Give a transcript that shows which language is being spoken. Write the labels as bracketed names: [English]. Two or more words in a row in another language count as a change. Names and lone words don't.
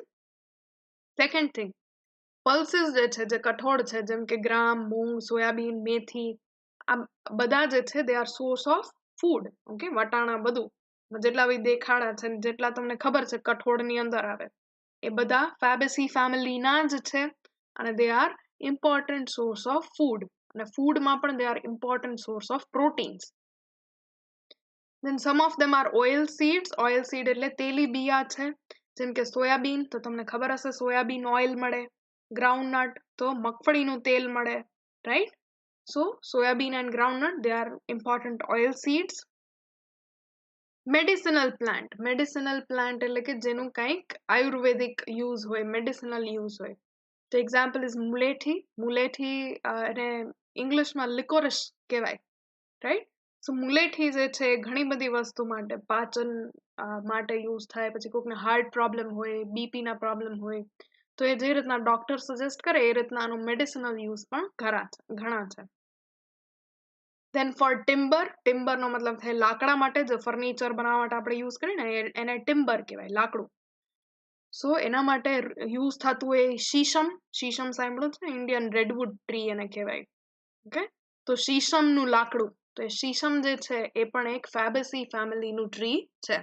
[English] second thing, [Gujarati] પલ્સીસ જે છે, જે કઠોળ છે, જેમ કે ગ્રામ, મૂંગ, સોયાબીન, મેથી, આ બધા જે છે [English] they are source of food. [Gujarati] ઓકે, વટાણા બધું જેટલા બી દેખાડા છે, જેટલા તમને ખબર છે કઠોળની અંદર આવે. એ બધા ફેબેસી ફેમિલીના જ છે અને [English] they are important source of food [Gujarati] અને ફૂડમાં પણ [English] they are important source of proteins. Then some of them are oil seeds. Oil seed [Gujarati] એટલે તેલી બિયા છે, જેમ કે સોયાબીન, તો તમને ખબર હશે [English] soybean oil [Gujarati] મળે, ગ્રાઉન્ડનટ તો મગફળીનું તેલ મળે, રાઈટ? [English] So soybean and groundnut, they are important oil seeds. Medicinal plant [Gujarati] એટલે કે જેનું કંઈક [English] Ayurvedic use [Gujarati] હોય, [English] medicinal use [Gujarati] હોય. તો [English] example is [Gujarati] મુલેઠી એને ઇંગ્લિશમાં લિકોરિશ કહેવાય, રાઈટ? સો મુલેઠી જે છે ઘણી બધી વસ્તુ માટે, પાચન માટે યુઝ થાય, પછી કોઈકને [English] heart problem [Gujarati] હોય, બીપીના પ્રોબ્લેમ હોય, તો એ જે રીતના [English] doctor suggest [Gujarati] કરે એ રીતના આનું [English] medicinal use [Gujarati] પણ ઘણા છે. [English] Then for [Gujarati] ટિમ્બરનો મતલબ થાય લાકડા માટે, જે ફર્નિચર બનાવવા માટે આપણે યુઝ કરીએ ને એને ટિમ્બર કહેવાય, લાકડું. સો એના માટે યુઝ થતું હોય શીશમ સાંભળ્યું છે ને, [English] Indian redwood tree [Gujarati] એને કહેવાય, ઓકે? તો શીશમનું લાકડું, તો એ શીશમ જે છે એ પણ એક ફેબેસી ફેમિલીનું ટ્રી છે.